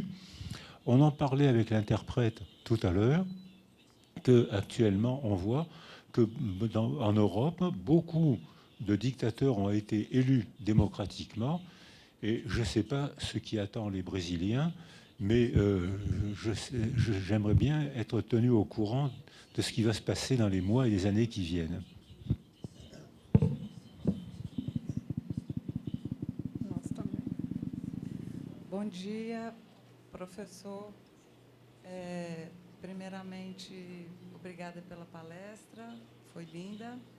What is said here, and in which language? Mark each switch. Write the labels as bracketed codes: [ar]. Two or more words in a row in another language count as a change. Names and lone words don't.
[fr] On en parlait avec l'interprète tout à l'heure, qu'actuellement on voit qu'en Europe, beaucoup de dictateurs ont été élus démocratiquement. Et je ne sais pas ce qui attend les Brésiliens, mais j'aimerais bien être tenu au courant de ce qui va se passer dans les mois et les années qui viennent. [pt] Bom dia, professor. Primeiramente, obrigada pela palestra, foi linda.